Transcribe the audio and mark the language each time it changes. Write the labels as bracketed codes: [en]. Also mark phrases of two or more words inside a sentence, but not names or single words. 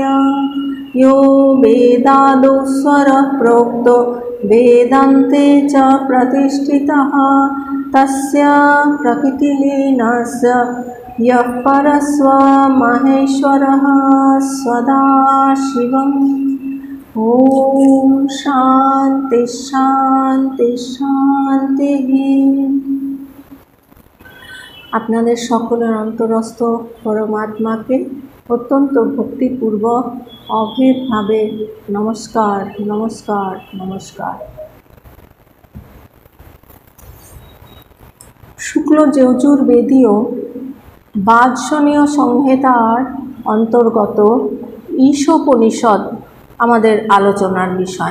[sa] यो वेदादौ स्वरः प्रोक्तो वेदान्ते च प्रतिष्ठितः तस्य प्रकृतिलीनस्य यः परस्वमहेश्वरः सदाशिवम्। ॐ शान्ति शान्ति शान्तिः। [bn] আপনাদের সকলের অন্তরস্থ পরমাত্মাকে অত্যন্ত ভক্তিপূর্বক অভেদভাবে নমস্কার নমস্কার নমস্কার। শুক্ল যজুর্বেদীয় বাদশনীয় সংহিতার অন্তর্গত ঈশোপনিষদ আমাদের আলোচনার বিষয়।